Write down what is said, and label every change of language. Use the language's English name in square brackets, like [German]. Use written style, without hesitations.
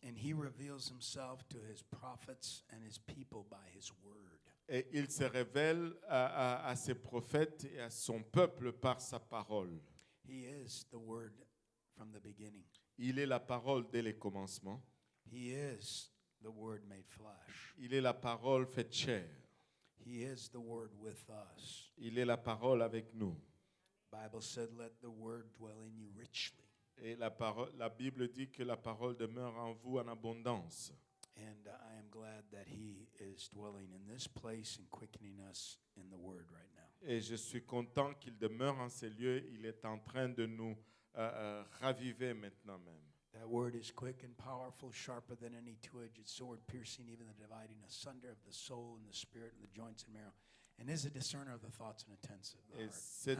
[English] And he reveals himself to his prophets and his people by his word. [French] Et il se révèle à ses prophètes et à son peuple par sa parole. [English] He is the word from the beginning. [French] Il est la parole dès les commencements. [English] He is the word made flesh. [French] Il est la parole faite chair. [English] He is the word with us. [French] Il est la parole avec nous. [English] Bible said, "Let the word dwell in you richly." [French] Et la Bible dit que la parole demeure en vous en abondance. [English] And I am glad that he is dwelling in this place and quickening us in the word right now. [French] Et je suis content qu'il demeure en ces lieux. Il est en train de nous raviver maintenant même. [English] That word is quick and powerful, sharper than any two-edged sword, piercing even the dividing asunder of the soul and the spirit and the joints and marrow, and is a discerner of the thoughts and intents of the heart.